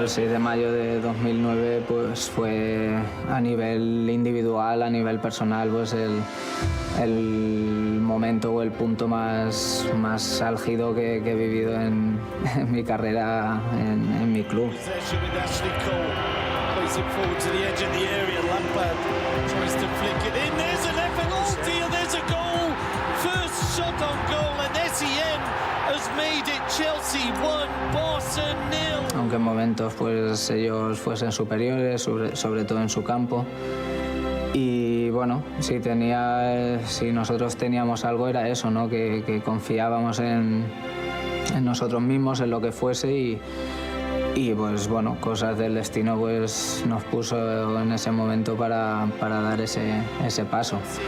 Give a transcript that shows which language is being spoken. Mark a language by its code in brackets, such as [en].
[es] El 6 de mayo de 2009 pues fue a nivel individual, a nivel personal, pues el momento o el punto más álgido que he vivido en mi carrera en mi club. [en] Plays it forward to the edge of the area. Lampard tries to flick it in. There's an effort. Oh dear, there's a goal. First shot on goal, and Setién has made it Chelsea 1, Barça 0. [es] Aunque en momentos pues ellos fuesen superiores, sobre todo en su campo. Y bueno, si nosotros teníamos algo era eso, ¿no? Que confiábamos en nosotros mismos, en lo que fuese y pues bueno, cosas del destino pues nos puso en ese momento para dar ese paso.